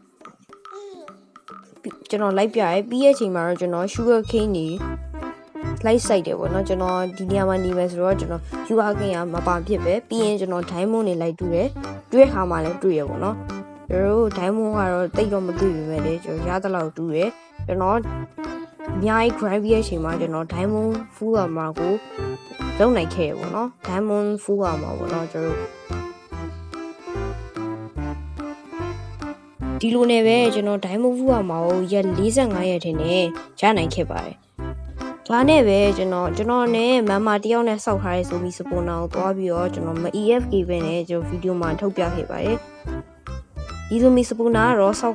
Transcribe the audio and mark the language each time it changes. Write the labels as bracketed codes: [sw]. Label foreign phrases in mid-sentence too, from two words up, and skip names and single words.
[my] ကျွန်တော်လိုက်ပြရဲပြီးတဲ့အချိန်မှာတော့ကျွန်တော် [en] sugar cane [my] နေလိုက်ဆိုင်တယ်ပေါ့နော်ကျွန်တော်ဒီနေရာမှာနေမယ်ဆိုတော့ကျွန်တော် [en] sugar cane [my] ကမပါဖြစ်ပဲပြီးရင်ကျွန်တော် diamond တွေလိုက်တွေ့တဲ့ခါမှလည်းတွေ့ရပေါ့နော်ကျွန်တော်တို့ diamond ကတော့တိတ်တော့မတွေ့ပေမဲ့လည်းကျွန်တော်ရသလောက်တူတယ်ကျွန်တော်အများကြီး grind ရဲ့အချိန်မှာကျွန်တော် [en] diamond full armor [my] ကိုလုံနိုင်ခဲ့ရပေါ့နော် [en] diamond full armor [my] ပေါ့နော်ကျွန်တော် ဒီလိုနဲ့ပဲကျွန်တော် [en] diamond full armor [my] ကိုရက်45ရက်ထင်းနဲ့ရနိုင်ခဲ့ ပါတယ်ဒါနဲ့ပဲကျွန်တော်နဲ့မမတယောက်နဲ့စောက်ထားရဲဆို ပြီးစပွန်နာကိုသွားပြီးတော့ကျွန်တော်မ EFK ပဲနဲ့ကျွန်တော်ဗီဒီယိုမှာထုတ်ပြခဲ့ပါတယ် ဒီလိုမျိုးစပူနာကတော့ဆောက်က